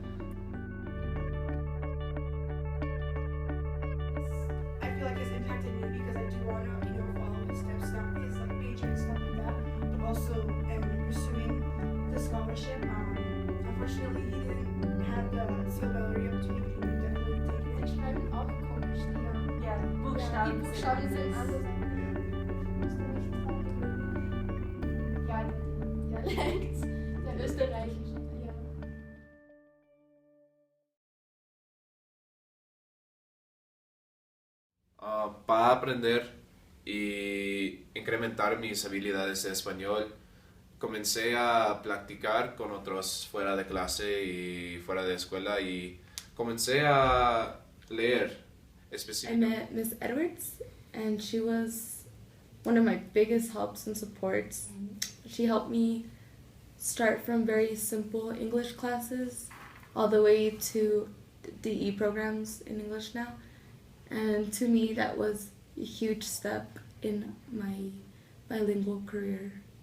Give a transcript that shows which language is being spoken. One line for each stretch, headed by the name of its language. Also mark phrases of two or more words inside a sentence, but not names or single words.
English: Like has impacted me because I do want to, follow his steps, not his major and stuff like that, but also pursuing the scholarship. Unfortunately, he didn't have the Seal of Biliteracy opportunity, but he definitely take it.
German: Sie schreiben auch komisch, die Ja, die Buchstaben Buchstaben sind sind anders. Ja, der Dialekt, der österreichische, ja.
Spanish: Para aprender y incrementar mis habilidades de español, comencé a practicar con otros fuera de clase y fuera de escuela y comencé a leer I específicamente.
English: met Miss Edwards, and she was one of my biggest helps and supports. She helped me start from very simple English classes all the way to DE programs in English now. And to me, that was a huge step in my bilingual career.